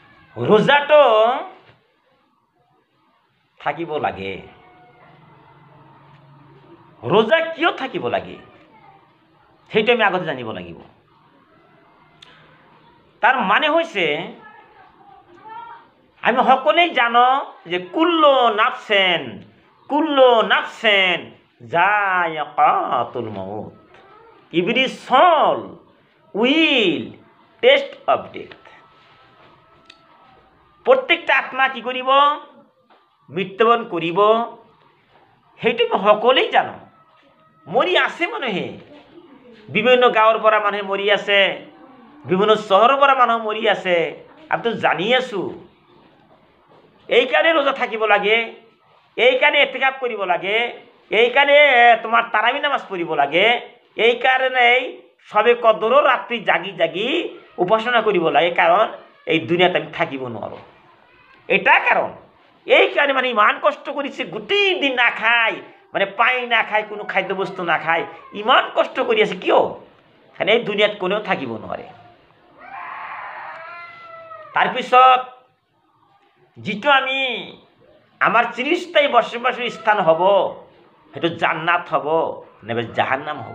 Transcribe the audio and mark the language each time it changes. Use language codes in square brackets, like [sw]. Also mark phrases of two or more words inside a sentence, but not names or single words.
[as] ৰোজাটো থাকিব লাগে। ৰোজা কিয় থাকিব লাগে সেইটো আমি আগতে জানিব লাগিব। তাৰ মানে হৈছে আমি সকলোৱে জানো যে [ar] كل نفس ذائقة الموت, [en] every soul will test of death. [as] প্ৰত্যেকটা আত্মা কি কৰিব? মৃত্যুবৰণ কৰিব। সেইটো আমি সকলোৱে জানো। মৰি আছে মানুহে, বিভিন্ন গাঁৱৰ পৰা মানুহে মৰি আছে, বিভিন্ন চহৰৰ পৰা মানুহ মৰি আছে, আমি তো জানি আছো। এইকাৰণে ৰোজা থাকিব লাগে, এইকাৰণে ইতিকাফ কৰিব লাগে, এইকাৰণে তোমাৰ তাৰাবি নামাজ পঢ়িব লাগে, এইকাৰণেই সবে কদৰৰ ৰাত্ৰি জাগি জাগি উপাসনা কৰিব লাগে, কাৰণ এই দুনিয়াত আমি থাকিব নোৱাৰো। এটা কারণ, এই কারণে মানে ইমান কষ্ট করেছে, গোটেই দিন না খায়, মানে পানি না খায়, কোনো খাদ্য বস্তু না খায়, ইমান কষ্ট কৰি আছে। কিয়? কারণ এই দুনিয়াত কোনেও থাকিব নোৱাৰে। তাৰপিছত যিটো আমি আমাৰ চিৰস্থায়ী বসবাসৰ স্থান হ'ব, সেইটো জান্নাত হ'ব নাইবা জাহান্নাম হ'ব।